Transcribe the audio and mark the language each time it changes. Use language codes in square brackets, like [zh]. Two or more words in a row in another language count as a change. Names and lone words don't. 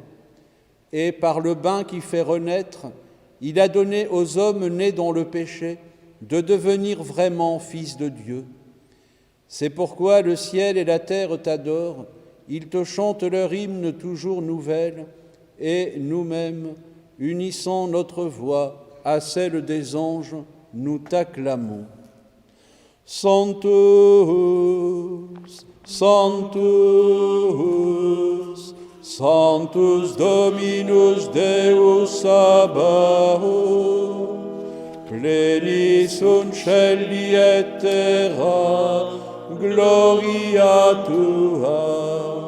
[fr] Et par le bain qui fait renaître, il a donné aux hommes nés dans le péché de devenir vraiment fils de Dieu. C'est pourquoi le ciel et la terre t'adorent, ils te chantent leur hymne toujours nouvelle, et nous-mêmes, unissant notre voix à celle des anges, nous t'acclamons. [la] Sanctus, Sanctus, Sanctus Dominus Deus Sabaoth, plenis sunt cieli et terra, gloria tua.